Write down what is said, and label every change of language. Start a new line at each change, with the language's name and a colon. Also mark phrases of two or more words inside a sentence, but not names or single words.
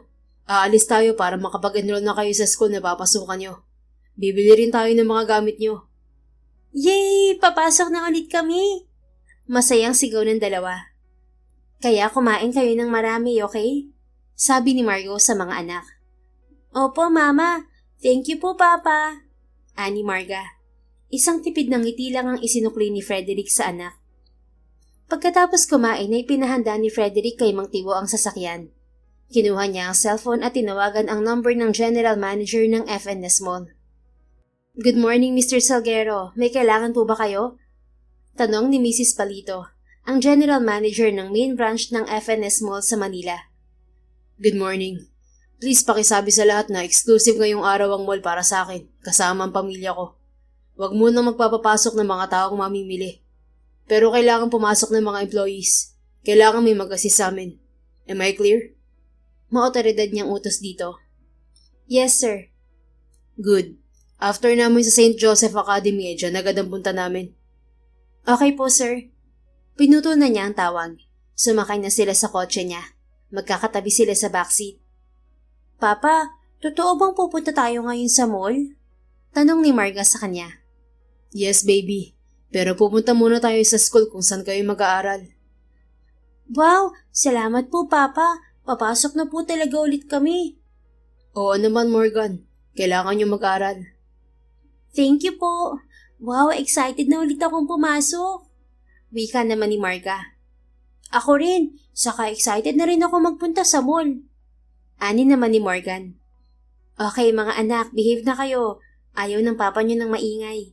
Filipino: Aalis tayo para makapag-enroll na kayo sa school na papasukan nyo. Bibili rin tayo ng mga gamit nyo. Yay! Papasok na ulit kami! Masayang sigaw ng dalawa. Kaya kumain kayo ng marami, okay? Sabi ni Margo sa mga anak. Opo, Mama.
English: Thank you
Filipino: po, Papa. Ani Marga. Isang tipid ng ngiti lang ang isinukli ni Frederick sa anak. Pagkatapos kumain ay pinahanda ni Frederick kay Mang Tibo ang sasakyan. Kinuha niya ang cellphone at tinawagan ang number ng
English: General Manager
Filipino: ng FNS Mall.
English: Good morning, Mr. Salguero.
Filipino: May kailangan po ba kayo? Tanong ni Mrs. Palito, ang
English: General Manager
Filipino: ng main branch ng FNS Mall sa Manila.
English: Good morning.
Filipino: Please pakisabi sa lahat na exclusive ngayong araw ang mall para sa akin, kasama ang pamilya ko. Huwag mo nang magpapapasok ng mga taong mamimili. Pero kailangan pumasok ng mga employees. Kailangan may mag-assist sa amin.
English: Am I clear?
Filipino: Maotoridad niyang utos dito.
English: Yes, sir.
Filipino: Good. After namin sa St. Joseph Academy, dyan agad ang punta namin. Okay po, sir. Pinuto na niya ang tawag. Sumakay na sila sa kotse niya. Magkakatabi sila sa backseat. Papa, totoo bang pupunta tayo ngayon sa mall? Tanong ni Marga sa kanya.
English: Yes, baby.
Filipino: Pero pupunta muna tayo sa school kung saan kayo mag-aaral. Wow, salamat po, Papa. Papasok na po talaga ulit kami. Oo naman, Morgan. Kailangan nyo mag-aral.
English: Thank you po.
Filipino: Wow, excited na ulit akong pumasok. Wika naman ni Marga. Ako rin. Saka excited na rin ako magpunta sa mall. Ani naman ni Morgan. Okay mga anak, behave na kayo. Ayaw ng papa niyo ng maingay.